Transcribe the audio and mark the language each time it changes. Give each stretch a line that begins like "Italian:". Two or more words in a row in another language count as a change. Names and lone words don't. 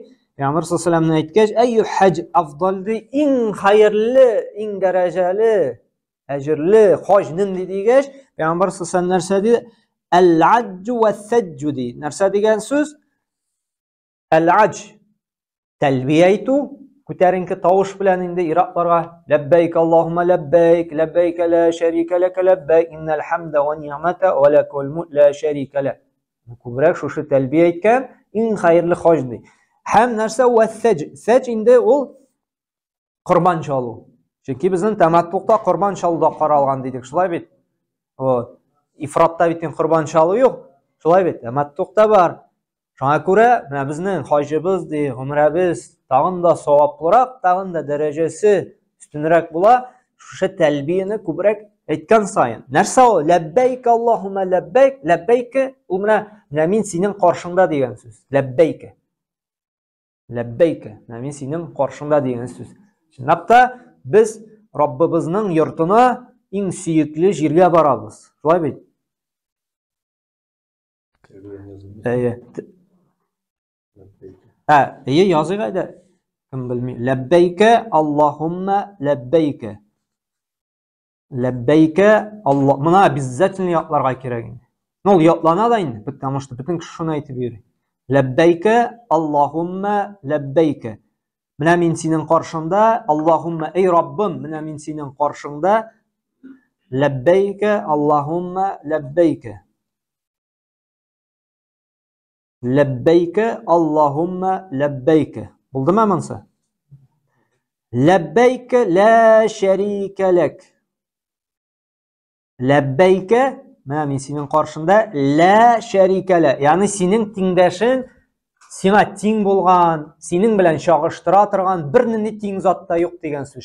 Tatar: Пәйгамбер
Arabic: صلى الله عليه وسلم
Tatar: әйткәч,
Arabic: أي الحج أفضل
Tatar: ди, иң хәерле, иң дәрәҗәле, әҗрле хаҗ нинди дигәч, Пәйгамбер
Arabic: صلى الله عليه وسلم
Tatar: нәрсә ди?
Arabic: العج والثج
Tatar: ди. Нәрсә дигән сүз?
Arabic: Әл-аҗ
Tatar: тәлбия әйтү, күтәренке тавыш белән инде иракларга
Arabic: لبيك اللهم لبيك، لبيك لا شريك لك، لبيك إن الحمد والنعمة ولك والملك لا شريك لك.
Tatar: Күбрәк шушы тәлбия әйткән иң хәерле хаҗ ди. Һәм нәрсә
Arabic: والثج?
Tatar: Сәҗ инде ул корбан чалу. Чөнки безнең тәмәттүктә корбан чалуда каралган дидек, шулай бит. Ифратта бит корбан чалу юк. Шулай бит, тәмәттүктә бар. Шуңа күрә, менә безнең хаҗыбыз ди, гомрәбез тагын да саваплырак, тагын да дәрәҗәсе үстенрәк була, шушы тәлбияне күбрәк әйткән саен. Нәрсә ул?
Arabic: لبيك اللهم لبيك,
Tatar: лаббайк ул менә мин синең каршыңда дигән сүз. Лаббайк. Лаббайк, мин синең каршыңда дигән сүз. Чынлап та без Раббыбызның йортына иң сөекле җиргә барабыз. Шулай бит? Язык әйдә. Кем белми.
Arabic: لبيك اللهم لبيك. لبيك الله.
Tatar: Моны обязательно ятларга кирәк инде. Ул ятлана да инде,
Russian: потому что
Tatar: бөтен кеше шуны әйтеп йөри.
Arabic: لبيك اللهم لبيك.
Tatar: Менә мин синең каршыңда, Аллаһумма, эй Раббым, менә мин синең каршыңда,
Arabic: لبيك اللهم لبيك. لبيك اللهم لبيك.
Tatar: Булдымы монсы?
Arabic: لبيك لا شريك لك.
Tatar: Ләббәйкә, менә мин синең каршында
Arabic: لا شريك له.
Tatar: Ягъни синең тиңдәшең сиңа тиң булган, синең белән чагыштыра торган бернинди тиң затта юк дигән сүз.